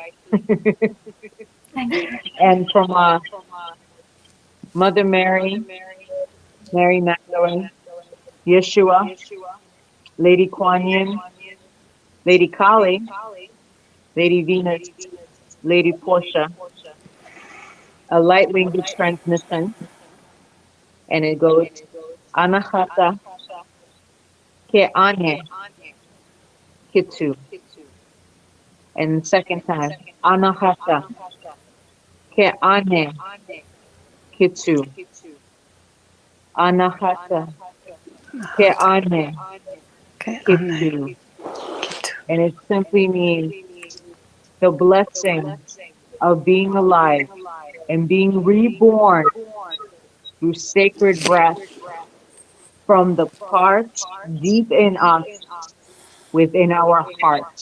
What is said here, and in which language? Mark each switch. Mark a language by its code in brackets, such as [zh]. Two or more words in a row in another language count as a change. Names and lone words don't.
[en] and from Mother Mary, Mary Magdalene, Yeshua, Lady Kuan Yin, Lady Kali, Lady Venus, Lady Portia, a light language transmission, and it goes Anahata Ke Ane Kitu. And the second time, anahata, ke ane, kitsu, anahata, ke ane, Okay, Anne. kitsu. And it simply means the blessing of being alive and being reborn through sacred breath from the parts deep in us, within our hearts.